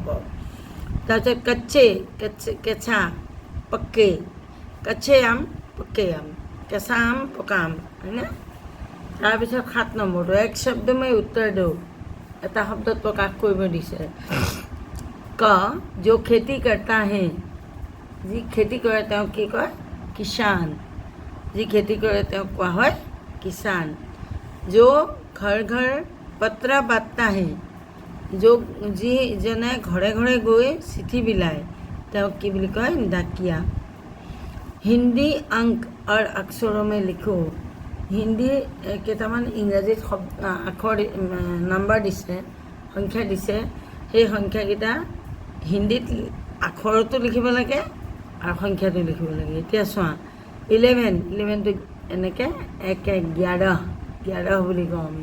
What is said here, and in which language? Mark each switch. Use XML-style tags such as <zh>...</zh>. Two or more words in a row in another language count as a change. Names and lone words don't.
<as>তাৰপিছত</as> <hi>कच्चे कच्चे</hi> <as>কেঁচা পক্কে।</as> <hi>कच्चे आम पक्के आम।</hi> <as>কেঁচা আম পকা আম, হয়নে? তাৰপিছত 7 নম্বৰটো এক শব্দ মই উত্তৰ দিওঁ। এটা শব্দত প্ৰকাশ কৰিব দিছে। ক</as> <hi>जो खेती करता है।</hi> <as>যি খেতি কৰে তেওঁক কি কয়? কিষাণ। যি খেতি কৰে তেওঁক কোৱা হয় কিষাণ।</as> <hi>जो घर घर पत्र बांटता है।</hi> <as>যিজনে ঘৰে ঘৰে গৈ চিঠি বিলায় তেওঁক কি বুলি কয়? ডাকিয়া।</as> <hi>हिंदी अंक और अक्षरों में लिखो।</hi> <as>हिंदी কেইটামান ইংৰাজীত আখৰ নাম্বাৰ দিছে, সংখ্যা দিছে। সেই সংখ্যাকেইটা হিন্দীত আখৰতো লিখিব লাগে আৰু সংখ্যাটো লিখিব লাগে। এতিয়া চোৱা 11টো এনেকৈ 1 1 11 বুলি কওঁ আমি।</as>